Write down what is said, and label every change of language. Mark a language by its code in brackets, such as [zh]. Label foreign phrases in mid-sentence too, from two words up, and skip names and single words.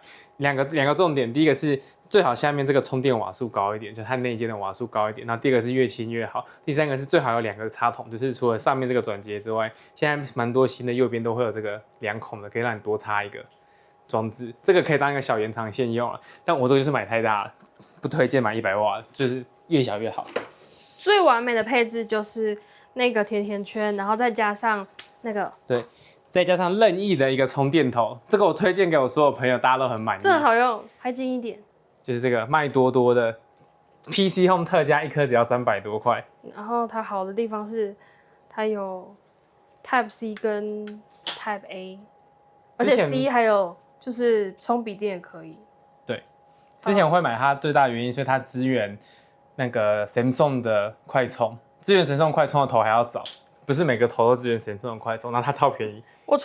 [zh] 兩個重點，第一個是最好下面這個充電瓦數高一點，就是它內建的瓦數高一點，然後第二個是越輕越好，第三個是最好有2個插頭，就是除了上面這個轉接之外，現在蠻多新的右邊都會有這個2孔的，可以讓你多插一個裝置，這個可以當一個小延長線用了，但我這個就是買太大了，不推薦買100瓦，就是越小越好。最完美的配置就是那個甜甜圈，然後再加上那個对，再加上任意的一個充電頭，這個我推薦給我所有朋友，大家都很滿意。這很好用，還近一點。就是這個麥多多的 PC Home 特價一顆只要300多塊。然後它好的地方是，它有 Type C 跟 Type A，而且 C 還有就是充筆電也可以。对，之前我會買它最大的原因是它支援那個 Samsung 的快充，支援 Samsung 快充的頭還要早，不是每個頭都支援 Samsung 的快充，然後它超便宜。我